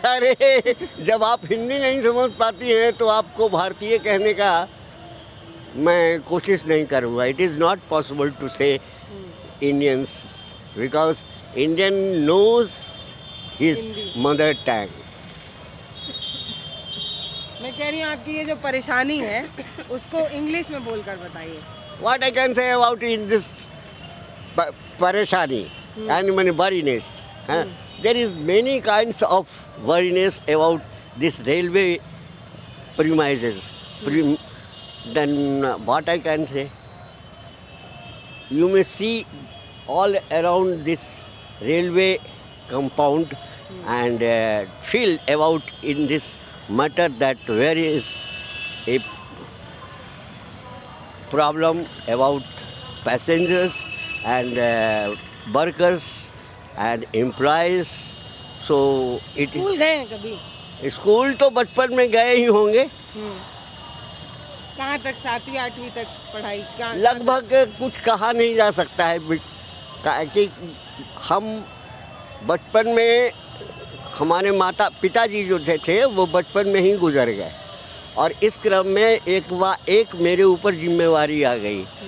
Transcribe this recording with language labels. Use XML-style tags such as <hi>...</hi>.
<hi>अरे जब आप हिंदी नहीं समझ पाती हैं तो आपको भारतीय कहने का मैं कोशिश नहीं करूँगा।</hi> <en>It is not possible to say Indians because Indian knows his mother tongue.</en> <hi>मैं कह रही हूँ आपकी ये जो परेशानी है उसको इंग्लिश में बोलकर बताइए।</hi> <en>What I can say about in this parishani and many worriness. There is many kinds of worriness about this railway premises. Then what I can say, you may see all around this railway compound and feel about in this matter that where is a problem about passengers and workers and employees. So it</en> <hi>school गए हैं कभी? School तो बचपन में गए ही होंगे। कहाँ तक? 7वीं 8वीं तक पढ़ाई? लगभग कुछ कहा नहीं जा सकता है कि हम बचपन में हमारे माता पिताजी जो थे वो बचपन में ही गुजर गए और इस क्रम में एक मेरे ऊपर जिम्मेवारी आ गई।</hi>